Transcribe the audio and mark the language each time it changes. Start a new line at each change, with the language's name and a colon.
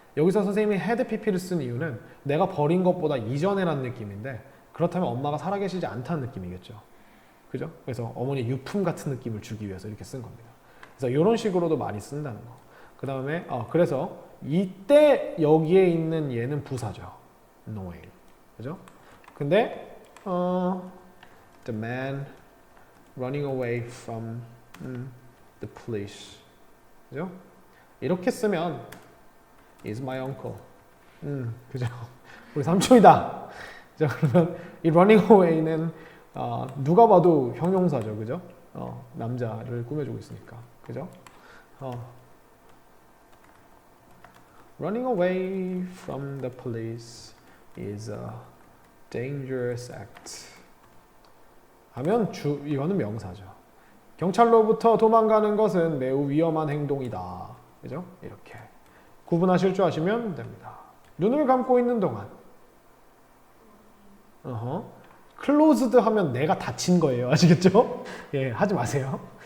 Korean: 여기서 선생님이 had pp를 쓴 이유는 내가 버린 것보다 이전에라는 느낌인데 그렇다면 엄마가 살아계시지 않다는 느낌이겠죠. 그죠? 그래서 어머니 유품 같은 느낌을 주기 위해서 이렇게 쓴 겁니다. 그래서 이런 식으로도 많이 쓴다는 거. 그 다음에 그래서 이때 여기에 있는 얘는 부사죠.
English: knowing.
Korean: 그죠? 근데
English: the man running away from the police.
Korean: 그죠? 이렇게 쓰면
English: is my uncle.
Korean: 그죠? 우리 삼촌이다. 자, 그러면 이 running away는 누가 봐도 형용사죠, 그죠? 남자를 꾸며주고 있으니까, 그죠?
English: Running away from the police is a dangerous act.
Korean: 하면 이거는 명사죠. 경찰로부터 도망가는 것은 매우 위험한 행동이다, 그죠? 이렇게 구분하실 줄 아시면 됩니다. 눈을 감고 있는 동안. closed 하면 내가 다친 거예요. 아시겠죠? 예, 하지 마세요.